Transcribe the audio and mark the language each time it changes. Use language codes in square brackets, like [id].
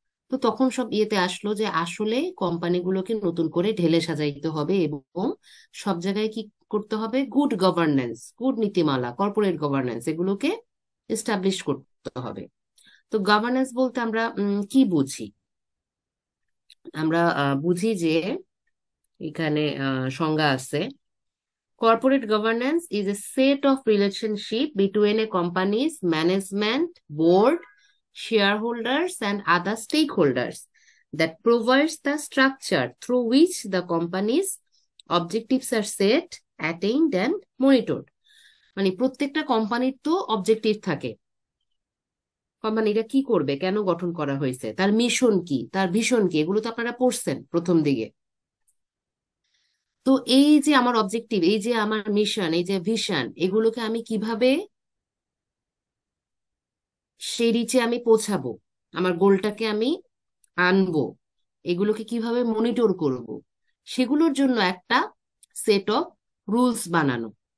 [bn] তো তখন সব ইয়েতে আসলো যে আসলে কোম্পানিগুলোকে নতুন করে ঢেলে সাজাইতে হবে, এবং সব জায়গায় কি করতে হবে, গুড গভর্নেন্স, গুড নীতিমালা, কর্পোরেট গভর্নেন্স এগুলোকে এস্টাবলিশ করতে হবে। তো গভর্নেন্স বলতে আমরা কি বুঝি? আমরা বুঝি যে এখানে সংজ্ঞা আছে: [en] corporate governance is a set of relationship between a company's management, board, shareholders, and other stakeholders that provides the structure through which the company's objectives are set, attained, and monitored. [bn] মানে প্রত্যেকটা কোম্পানির তো অবজেক্টিভ থাকে, কোম্পানিটা কি করবে, কেন গঠন করা হয়েছে, তার মিশন কি, তার ভিশন কি, এগুলো তো আপনারা পড়ছেন প্রথম দিকে। তো এই যে আমার অবজেক্টিভ, এই যে আমার মিশন, এই যে ভিশন, এগুলোকে আমি কিভাবে সেই রিচে আমি পৌঁছাবো, আমার গোলটাকে আমি আনবো, এগুলোকে কিভাবে মনিটর করব, সেগুলোর জন্য একটা সেট অফ রুলস বানানো।